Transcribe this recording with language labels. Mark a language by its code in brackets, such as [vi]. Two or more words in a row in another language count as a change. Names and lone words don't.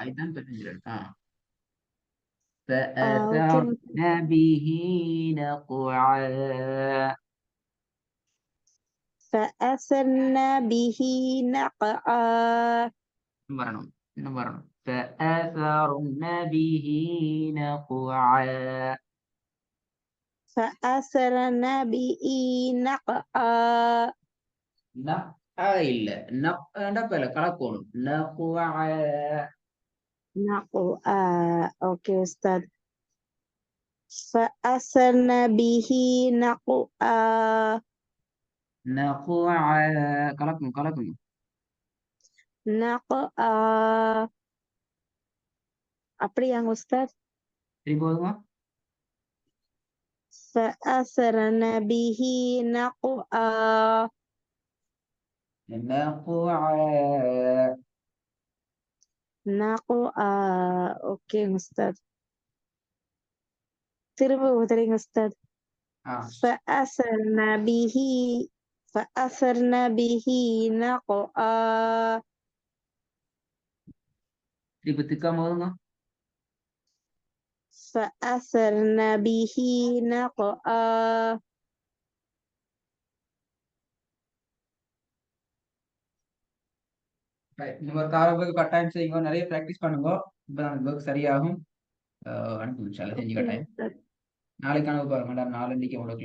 [ta] அதுதான் பிரச்சனை. ஓகே [ar] فأثرن به نقعا. فأثرنا به نقعا [ta] இன்னும் வரணும். இன்னும் வரணும். [ar] فأثرن به نقعا. فأثرنا به نقعا [ta] இல்ல. பிழை கலக்கணும். [ar] نقعا. نقعا اوكي استاذ. فأثرنا به نقعا [ta] نقعا கலக்கணும் கலக்கணும். نقعا அப்படியாங்க உஸ்தாத்? திருப்பி ஓதுங்க. [ar] فأثرنا به نقعا نقعا. نقعا اوكي உஸ்தாத். [ta] திரும்ப உதறிங்க உஸ்தாத். ஆ. [ar] فأثرنا به فأثرنا به نقعا [ta] திருப்பி திக்காம ஓதுங்க. [ar] فأثرنا به نقعا [ta] இந்த மாதிரி காரங்களுக்கு கட்டாயம் செய்யுங்க. நிறைய பிராக்டிஸ் பண்ணுங்க. இப்பதான் அந்த ஒர்க் சரியாகும். அனுப்புங்க. [ar] إن شاء الله [ta] செஞ்சு கட்டாயம். நாளைக்கான பாருங்க. நாளைக்கு உங்களுக்கு